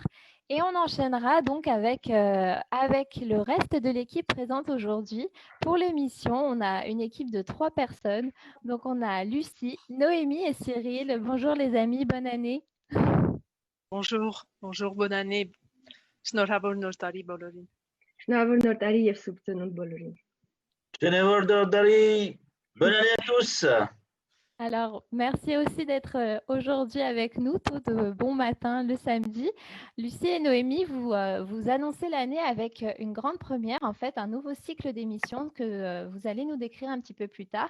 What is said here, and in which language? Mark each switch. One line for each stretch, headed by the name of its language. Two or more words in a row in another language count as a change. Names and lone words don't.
French: Et on enchaînera donc avec le reste de l'équipe présente aujourd'hui. Pour l'émission, on a une équipe de 3 personnes. Donc on a Lucie, Noémie et Cyril. Bonjour les amis, bonne année. Bonjour, bonne année.
Armenian: Շնորհավոր նոր տարի բոլորին. Շնորհավոր նոր տարի եւ սուրբ ծնունդ բոլորին. Շնորհավոր նոր տարի.
French: Bonne année à tous. Alors, merci aussi d'être aujourd'hui avec nous, tout de bon matin le samedi. Lucie et Noémie, vous annoncez l'année avec une grande première, en fait, un nouveau cycle d'émissions que vous allez nous décrire un petit peu plus tard.